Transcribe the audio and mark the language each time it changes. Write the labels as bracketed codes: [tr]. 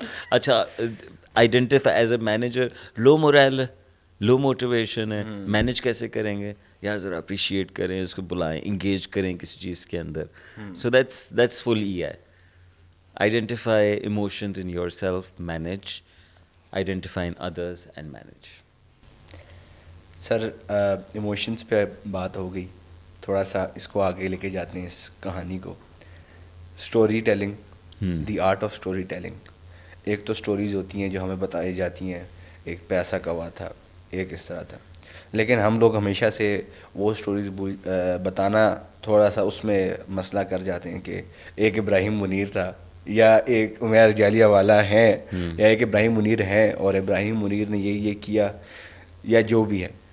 [ur] اچھا identify as a manager, love morale ہے, low motivation ہے, مینیج کیسے کریں گے, یار ذرا اپریشیٹ کریں, اس کو بلائیں, انگیج کریں کسی چیز کے اندر. [en] So that's full E I. Identify emotions in yourself, manage. Identify in others and manage. [ur] Sir emotions پہ بات ہو گئی, تھوڑا سا اس کو آگے لے کے جاتے ہیں اس کہانی کو. [en] Story telling, the art of story telling. [ur] ایک تو اسٹوریز ہوتی ہیں جو ہمیں بتائی جاتی ہیں, ایک پیسہ کوا تھا, ایک اس طرح تھا, لیکن ہم لوگ ہمیشہ سے وہ اسٹوریز بتانا تھوڑا سا اس میں مسئلہ کر جاتے ہیں کہ ایک ابراہیم منیر تھا, یا ایک عمیر جالیہ والا ہیں, یا ایک ابراہیم منیر ہیں اور ابراہیم منیر نے یہ کیا, یا جو بھی ہے.